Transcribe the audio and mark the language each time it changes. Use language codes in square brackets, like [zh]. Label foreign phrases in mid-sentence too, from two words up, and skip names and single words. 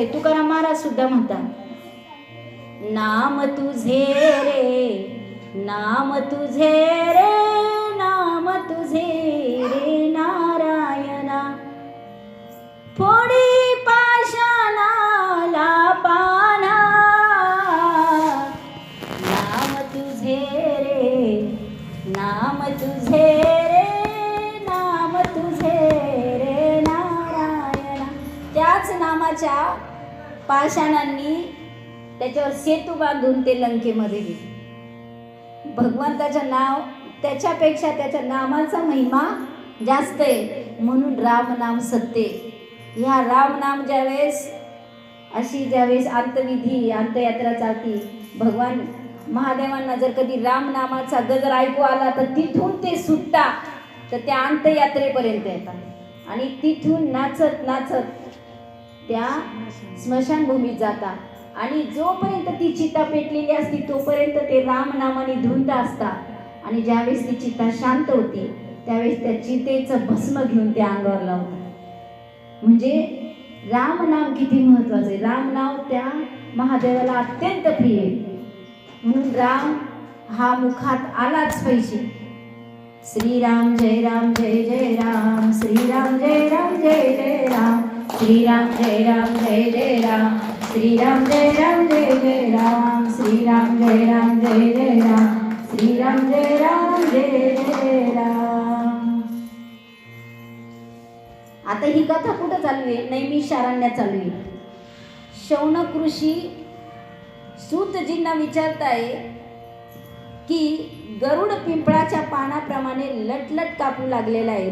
[mr] तुकाराम महाराज सुद्धा म्हणतात, नाम तुझे रे, नाम तुझे रे, नाम तुझे रे नारायणा, फोडी पाषाणाला पाना, नाम तुझे रे नाम तुझे रे, नाम तुझे रे नारायण. त्याच नामाच्या पाषाणांनी त्याच्यावर सेतू बांधून ते लंकेमध्ये गेले. भगवंताचं नाव त्याच्यापेक्षा त्याच्या नामाचा महिमा जास्त आहे, म्हणून राम नाम सत्य. ह्या राम नाम ज्यावेळेस अंतविधी अंतयात्रा चालती, भगवान महादेवांना जर कधी राम नामाचा गजर ऐकू आला तर तिथून ते सुटता तर त्या अंतयात्रेपर्यंत येतात आणि तिथून नाचत नाचत त्या स्मशानभूमीत जातात आणि जोपर्यंत ती चिता पेटलेली असती तोपर्यंत ते राम नामाने धुंद असतात आणि ज्यावेळेस ती चिता शांत होती त्यावेळेस त्या चितेचं भस्म घेऊन त्या अंगावर लावतात. म्हणजे राम नाम किती महत्वाचं आहे. राम नाव त्या महादेवाला अत्यंत प्रिय आहे, म्हणून राम हा मुखात आलाच पाहिजे. श्रीराम जय राम जय जय राम, श्रीराम जय राम जय जय राम, श्रीराम जय राम जय जय राम, श्रीराम जय राम जय जय राम, श्रीराम जय राम जय जय राम, श्रीराम जय राम जय जय राम. आता ही कथा कुठं चालू आहे? नैमिषारण्यात चालू आहे. शौनक ऋषी सूतजींना विचारताय की गरुड पिंपळाच्या पानाप्रमाणे लटलट कापू लागलेला आहे.